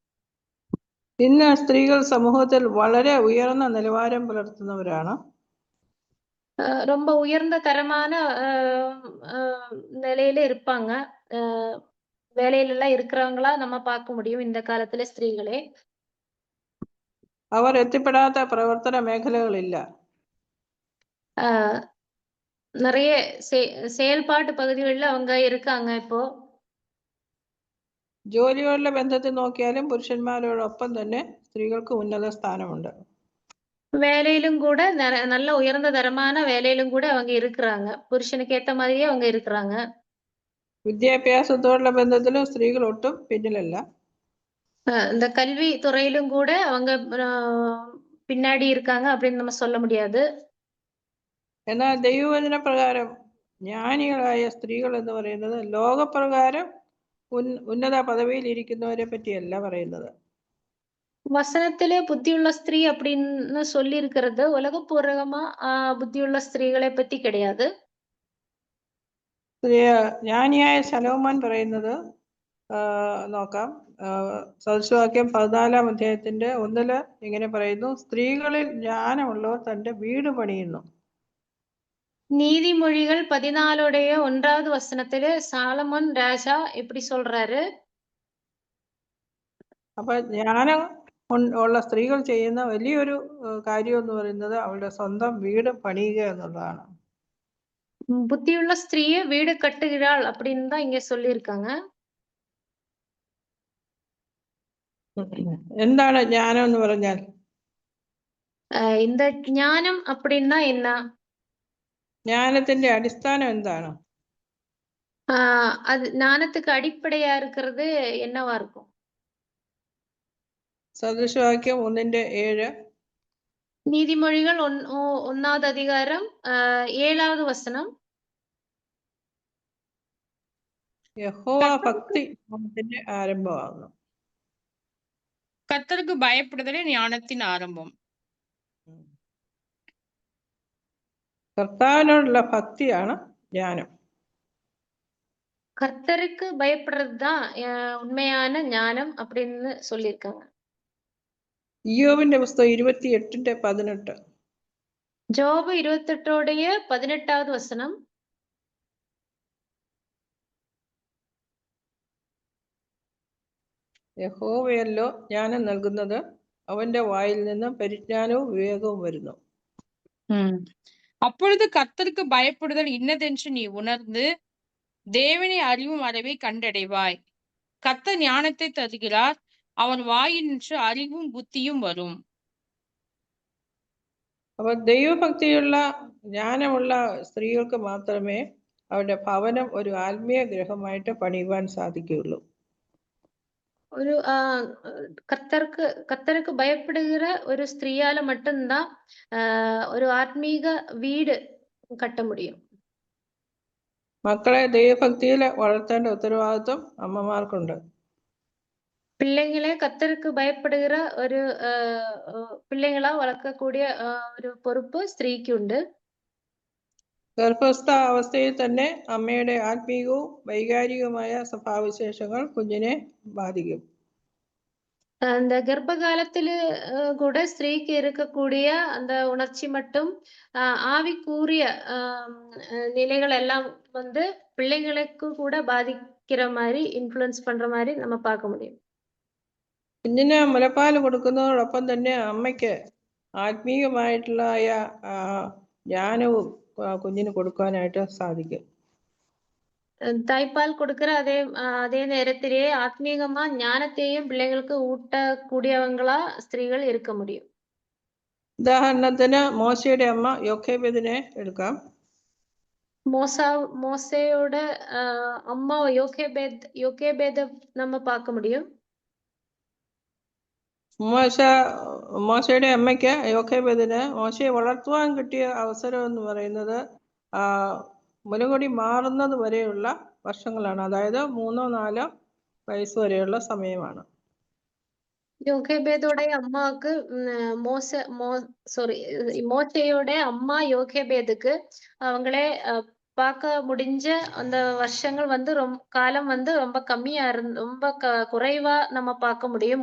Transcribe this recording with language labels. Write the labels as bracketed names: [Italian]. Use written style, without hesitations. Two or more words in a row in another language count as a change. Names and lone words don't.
[Malayalam] ഇന്ന് സ്ത്രീകൾ സമൂഹത്തിൽ വളരെ ഉയർന്ന നിലവാരം പുലർത്തുന്നവരാണ്. [Tamil] ரொம்ப உயர்ந்த தரமான நிலையில இருப்பாங்க. வேலையில எல்லாம் இருக்கிறவங்களா நம்ம பார்க்க முடியும் இந்த காலத்துல ஸ்திரீகளே. [Malayalam] അവർ എത്തിപ്പെടാത്ത പ്രവർത്തന മേഖലകളില്ല. [Tamil] நிறைய செயல்பாட்டு பகுதிகளில் அவங்க இருக்காங்க. இப்போ [Malayalam] ജോലികളുടെ ബന്ധത്തിൽ നോക്കിയാലും പുരുഷന്മാരോടൊപ്പം തന്നെ സ്ത്രീകൾക്ക് ഉന്നത സ്ഥാനമുണ്ട്. [Tamil] வேலையிலும் கூட நல்ல உயர்ந்த தரமான வேலையிலும் கூட அவங்க இருக்கிறாங்க. புருஷனுக்கு ஏத்த மாதிரியே அவங்க இருக்கிறாங்க. [Malayalam] വിദ്യാഭ്യാസത്തോടുള്ള ബന്ധത്തിലും സ്ത്രീകൾ ഒട്ടും പിന്നിലല്ല. [Tamil] இந்த கல்வி துறையிலும் கூட அவங்க பின்னாடி இருக்காங்க அப்படின்னு நம்ம சொல்ல முடியாது. [Malayalam] എന്നാൽ ദൈവവചന പ്രകാരം ജ്ഞാനികളായ സ്ത്രീകൾ എന്ന് പറയുന്നത് ലോകപ്രകാരം ഉന്നത പദവിയിൽ ഇരിക്കുന്നവരെ പറ്റിയല്ല പറയുന്നത്. [Tamil] வசனத்திலே புத்தியுள்ள ஸ்திரீ அப்படின்னு சொல்லி இருக்கிறது உலகப்பூர்வமா புத்தியுள்ள ஸ்திரீகளை பத்தி கிடையாது. [Malayalam] ജ്ഞാനിയായ ശലോമോൻ പറയുന്നത് നോക്കാം. സദൃശവാക്യം 14-ാം അധ്യായത്തിന്റെ 1 ഇങ്ങനെ പറയുന്നു: സ്ത്രീകളിൽ ജ്ഞാനമുള്ളവർ തന്റെ വീട് പണിയുന്നു. [Tamil] நீதிமொழிகள் 14 1வது வசனத்திலே சாலமன் ராஜா எப்படி சொல்றாரு? [Malayalam] അപ്പൊ ജ്ഞാനം ഉള്ള സ്ത്രീകൾ ചെയ്യുന്ന വലിയൊരു കാര്യം എന്ന് പറയുന്നത് അവളുടെ സ്വന്തം വീട് പണിയുക എന്നുള്ളതാണ്. [Tamil] புத்தியுள்ள ஸ்திரீயே வீடு கட்டுகிறாள் அப்படின்னு தான் இங்க சொல்லியிருக்காங்க. [Malayalam] എന്താണ് ജ്ഞാനം എന്ന് പറഞ്ഞാൽ? [Tamil] இந்த ஞானம் அப்படின்னா என்ன? [Malayalam] ജ്ഞാനത്തിന്റെ അടിസ്ഥാനം എന്താണ്? [Tamil] அது ஞானத்துக்கு அடிப்படையா இருக்கிறது என்னவா இருக்கும்? [Malayalam] സദൃശവാക്യം 1:7. [Tamil] நீதிமொழிகள் 1வது அதிகாரம் 7வது வசனம். [Malayalam] യഹോവ ഭക്തി ജ്ഞാനത്തിന്റെ ആരംഭമാകുന്നു. [Tamil] கர்த்தருக்கு பயப்படுதலே ஞானத்தின் ஆரம்பம். [Malayalam] കർത്താവിനോടുള്ള ഭക്തിയാണ് ജ്ഞാനം. [Tamil] கர்த்தருக்கு பயப்படுறது தான் உண்மையான ஞானம் அப்படின்னு சொல்லியிருக்காங்க. [Malayalam] ഇയ്യോബിന്റെ പുസ്തകം 28:18. ജോബ് 28:18வது വസനം. യഹോവയല്ലോ ജ്ഞാനം നൽകുന്നത്, അവന്റെ വായിൽ നിന്ന് പരിജ്ഞാനവും വിവേകവും വരുന്നു. [Tamil] அப்பொழுது கர்த்தருக்கு பயப்படுதல் இன்னதென்று நீ உணர்ந்து தேவனை அறிவும் அறிவை கண்டடைவாய். கர்த்தர் ஞானத்தை தருகிறார், அவன் [Malayalam] വായിനിன்று അറിവും ബുദ്ധിയും വരും. അപ്പൊ ദൈവഭക്തിയുള്ള ജ്ഞാനമുള്ള സ്ത്രീകൾക്ക് മാത്രമേ അവരുടെ ഭവനം ഒരു ആത്മീയ ഗ്രഹമായിട്ട് പണിയുവാൻ സാധിക്കുകയുള്ളൂ. [Tamil] ஒரு கர்த்தருக்கு பயப்படுகிற ஒரு ஸ்திரீயால மட்டும்தான் ஒரு ஆத்மீக வீடு கட்ட முடியும். [Malayalam] മക്കളെ ദൈവഭക്തിയിൽ വളർത്തേണ്ട ഉത്തരവാദിത്വം അമ്മമാർക്കുണ്ട്. [Tamil] பிள்ளைங்களே கர்த்தருக்கு பயப்படுகிற ஒரு பிள்ளைங்களா வளர்க்கக்கூடிய [Malayalam] ഒരു പൊറുപ്പ് സ്ത്രീക്കുണ്ട്. ഗർഭസ്ഥ അവസ്ഥയിൽ തന്നെ അമ്മയുടെ ആത്മീയവും വൈകാരികവുമായ സ്വഭാവവിശേഷങ്ങൾ കുഞ്ഞിനെ ബാധിക്കും. [Tamil] அந்த கர்ப்ப காலத்தில கூட ஸ்திரீக்கு இருக்கக்கூடிய அந்த உணர்ச்சி மட்டும் ஆவிக்குரிய ஆம் நிலைகள் எல்லாம் வந்து பிள்ளைகளுக்கு கூட பாதிக்கிற மாரி, இன்ஃப்ளூயன்ஸ் பண்ற மாரி நம்ம பார்க்க முடியும். [Malayalam] കുഞ്ഞിന് മുലപ്പാൽ കൊടുക്കുന്നതോടൊപ്പം തന്നെ അമ്മയ്ക്ക് ആത്മീയമായിട്ടുള്ളതായ ജ്ഞാനവും കുഞ്ഞിന് കൊടുക്കാനായിട്ട് സാധിക്കും. [Tamil] தாய்ப்பால் கொடுக்கிற அதே நேரத்திலேயே ஆத்மீகமா ஞானத்தையும் பிள்ளைங்களுக்கு ஊட்டக்கூடியவங்களா ஸ்திரீகள் இருக்க முடியும். [Malayalam] ഉദാഹരണത്തിന് മോശയുടെ അമ്മ യോഖേബെദിനെ എടുക്കാം. [Tamil] மோசேயோட அம்மா யோகேபேத நம்ம பார்க்க முடியும். [Malayalam] മോശയുടെ അമ്മയ്ക്ക് യോഖേബെദിന് മോശയെ വളർത്തുവാൻ കിട്ടിയ അവസരം എന്ന് പറയുന്നത് മുലകുടി മാറുന്നത് വരെയുള്ള വർഷങ്ങളാണ്. അതായത് 3-4 വയസ്സ് വരെയുള്ള സമയമാണ്. [Tamil] யோகேபேதோடைய அம்மாவுக்கு மோசேயோட அம்மா யோகேபேதுக்கு அவங்களே பார்க்க முடிஞ்ச அந்த வருஷங்கள் வந்து காலம் வந்து ரொம்ப கம்மியா ரொம்ப குறைவா நம்ம பார்க்க முடியும்.